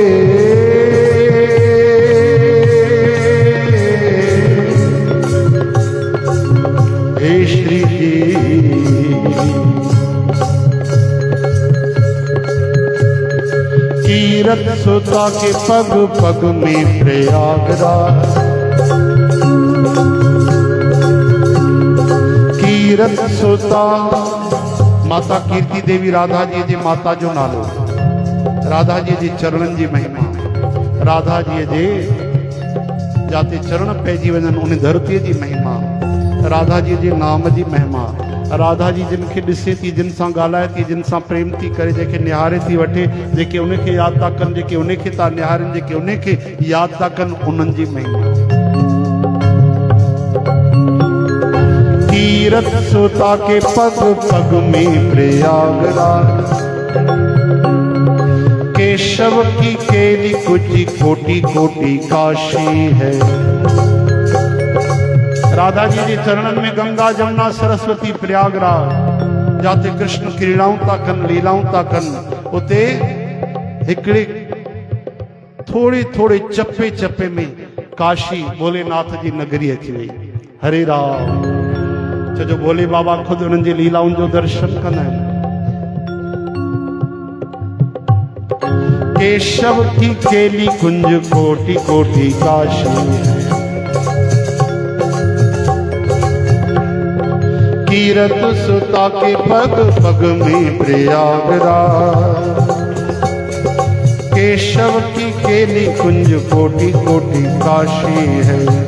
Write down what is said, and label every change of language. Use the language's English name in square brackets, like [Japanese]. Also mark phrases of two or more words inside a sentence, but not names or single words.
[Hindi] हे श्री कीरत सुता के पग पग में प्रयागराज, कीरत सुता माता कीर्ति देवी राधा जी [Sindhi] जे माता जो नालो, राधा जी जे चरणन जी महिमा, राधा जी जे जाते चरण पइजी वञनि उन धरतीअ जी महिमा, राधा जी जे नाम जी महिमा, राधा जी जिन खे ॾिसे थी, जिन सां ॻाल्हाए थी, जिन सां प्रेम थी करे, जेके निहारे थी वठे, जेके उनखे यादि था कनि, जेके उनखे था निहारनि, जेके उनखे यादि था कनि, उन्हनि जी महिमा। [Hindi] कीरत सुता के पग पग में प्रयागराज, केशव की केली कुची कोटि कोटि काशी है, [Sindhi] राधा जी जे चरणन में गंगा जमुना सरस्वती प्रयागराज, जाते कृष्ण क्रीड़ाऊं था कनि, लीलाऊं था कनि, उते हिकिड़े थोड़े थोड़े चपे चपे में काशी भोलेनाथ जी नगरी अची वई। हरे राम जो भोले बाबा खुद उन्हनि जी लीलाउनि जो दर्शन कंदा आहिनि। [Hindi] केशव की केली कुंज कोटि कोटि काशी है, कीरत सुता के पग पग में प्रयागराज, केशव की केली कुंज कोटि कोटि काशी है,